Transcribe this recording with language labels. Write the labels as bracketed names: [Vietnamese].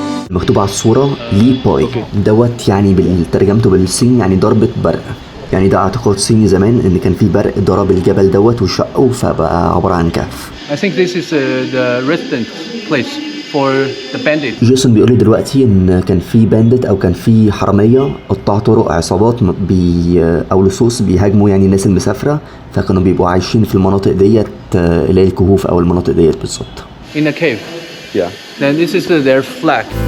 [Arabic] مكتوب على الصورة لي باي دوت، يعني ترجمته بالصيني يعني ضربة برق. يعني ده اعتقاد صيني زمان ان كان في برق ضرب الجبل دوت وشقه فبقى عبارة عن كهف. [English] I think this is the residence place for the bandits. [Arabic] جيسون بيقول لي دلوقتي ان كان في باندت او كان في حرامية قطاع طرق، عصابات او لصوص بيهاجموا يعني الناس المسافرة، فكانوا بيبقوا عايشين في المناطق ديت اللي هي الكهوف او المناطق ديت بالظبط. [English] In a cave. Yeah. Then this is their flag.